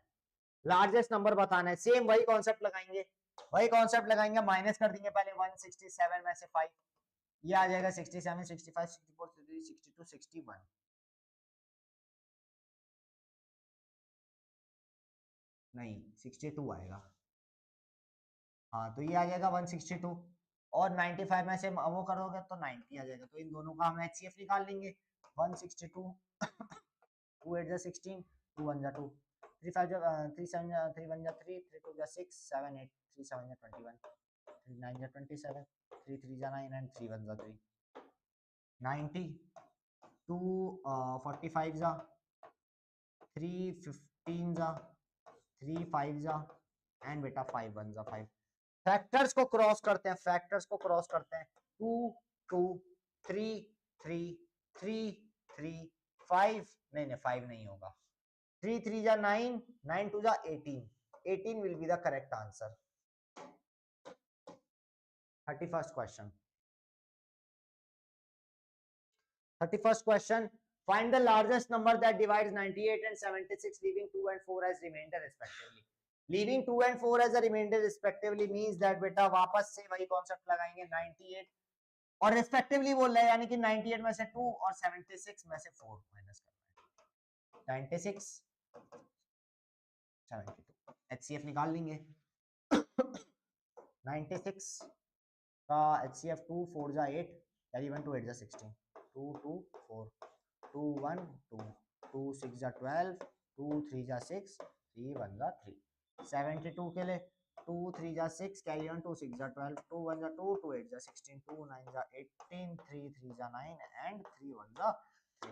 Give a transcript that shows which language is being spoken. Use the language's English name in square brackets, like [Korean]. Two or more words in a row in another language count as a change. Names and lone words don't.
[English] largest number [Hindi] बताना है सेम वही कॉन्सेप्ट लगाएंगे माइनस कर देंगे पहले 167 में से 5 ये आ जाएगा 67 65 64 62 61 नहीं 62 आएगा। हाँ तो ये आ जाएगा 162 और 95 में से वो करोगे तो 90 आ जाएगा तो इन दोनों का हम HCF निकाल लेंगे 162 2 8 जा 16 2 1 जा 2 3 5 जा 3 7 जा 3 1 जा 3 3 2 जा 6 7 8 3 7 जा 21 3 9 जा 27 3 3 जा 9 and 3 1 जा 3 90 2 45 जा 3 15 जा 3 5 जा एंड बेटा 5 1 जा 5। फैक्टर्स को क्रॉस करते हैं 2 2 3 3 3 3 5 नहीं 5 नहीं होगा 3 3 जा 9 9 2 जा 18 [English] will be the correct answer। 31st question find the largest number that divides 98 and 76 leaving 2 and 4 as remainder respectively। leaving 2 and 4 as a remainder respectively means that [Hindi] बेटा वापस से वही कॉन्सेप्ट लगाएंगे 98 और रिस्पेक्टिवली बोल रहे हैं यानी कि 98 में से 2 और 76 में से 4 माइनस करना है 96 72 HCF निकाल लेंगे 96 का HCF 2 4 जा 8 कैरी 1 2 8 जा 16 2 2 4 2 1 2 2 6 जा 12 2 3 जा 6 3 1 जा 3 72 के लिए 2 3 जा 6 कैरी 1 2 6 जा 12 2 1 जा 2 2 8 जा 16 2 9 जा 18 3 3 जा 9 एंड 3 1 जा 3।